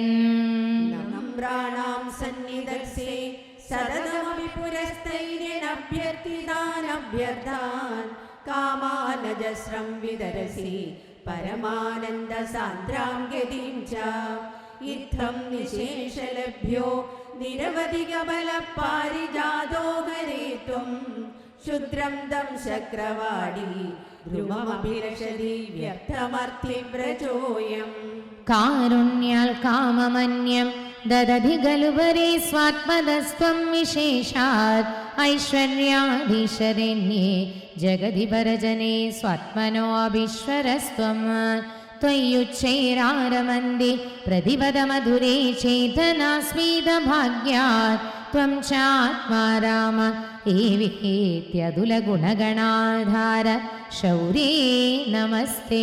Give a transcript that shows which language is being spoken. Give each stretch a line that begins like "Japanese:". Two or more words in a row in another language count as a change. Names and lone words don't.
Sanskrit: നമ്രാണാം സന്നിധത്സേ സതതമപി പുരസ്ഥൈര്യനഭ്യർത്ഥിതാനഭ്യർത്ഥാൻ കാമാനജസ്രം വിതരസി പരമാനന്ദ സാന്ദ്രാം ഗതിം ച ഇത്തം നിശേഷലഭ്യോ നിരവധികബല പാരിജാതോ ഹരേ ത്വം क्षुद्रं तं शक्रवाडी ध्रुवमभिलषति व्यर्थमर्थिव्रजोऽयम् കാരുണ്യാൽ കാമമന്യം ദദധി ഖലുപരി സ്വാത്മതസ്ത്വം വിശേഷാത് ഐശ്വര്യാധീശരണ്യേ ജഗതി പരജനേ സ്വാത്മനോ അഭീശ്വരസ്ത്വം ത്വയ്യുച്ചൈരാരമന്ദി പ്രതിപദമധുരേ ചേതനാസ്മീതഭാഗ്യാത് ത്വം ചാത്മാ രാമ ഏവിഹേത്യതുലഗുണഗണാധാര ശൗര്യേ നമസ്തേ.